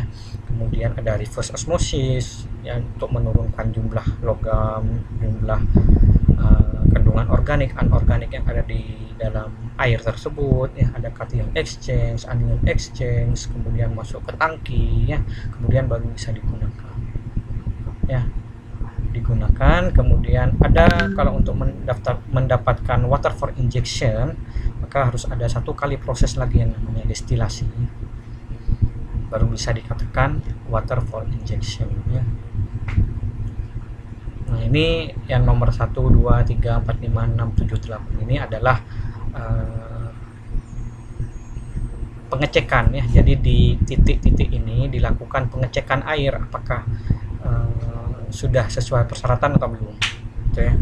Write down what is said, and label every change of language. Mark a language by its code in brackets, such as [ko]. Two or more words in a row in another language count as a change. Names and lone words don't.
[id] Kemudian ada [en] reverse osmosis [id] ya, untuk menurunkan jumlah logam, jumlah kandungan organik, anorganik yang ada di dalam air tersebut ya. Ada [en] cation exchange, anion exchange, [id] kemudian masuk ke tangki ya, kemudian baru bisa digunakan ya, kemudian ada kalau untuk mendapatkan [en] water for injection [id] maka harus ada satu kali proses lagi yang namanya destilasi, baru bisa dikatakan [en] water for injection [id] ya. Nah, ini yang nomor 1, 2, 3, 4, 5, 6, 7, 8 ini adalah pengecekan ya. Jadi di titik-titik ini dilakukan pengecekan air apakah sudah sesuai persyaratan atau belum gitu ya.